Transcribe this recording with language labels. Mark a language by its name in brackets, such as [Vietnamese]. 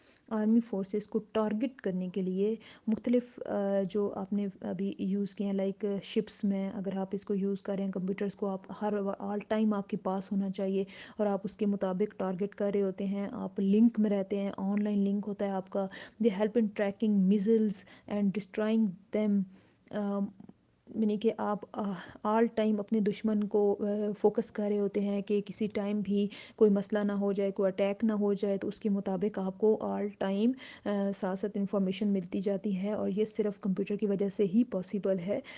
[Urdu] Army forces کو target کرنے کے لیے مختلف جو آپ نے ابھی یوز کیے ہیں، لائک شپس میں اگر آپ اس کو یوز کریں کمپیوٹرز کو، آپ ہر آل ٹائم آپ کے پاس ہونا چاہیے اور آپ اس کے مطابق ٹارگٹ کر رہے ہوتے ہیں. آپ لنک میں رہتے ہیں، آن لائن لنک ہوتا ہے آپ کا. [English] They help in tracking measles and destroying them. [Urdu] یعنی کہ آپ آل ٹائم اپنے دشمن کو فوکس کر رہے ہوتے ہیں کہ کسی ٹائم بھی کوئی مسئلہ نہ ہو جائے، کوئی اٹیک نہ ہو جائے. تو اس کے مطابق آپ کو آل ٹائم ساتھ ساتھ انفارمیشن ملتی جاتی ہے، اور یہ صرف کمپیوٹر کی وجہ سے ہی پاسیبل ہے.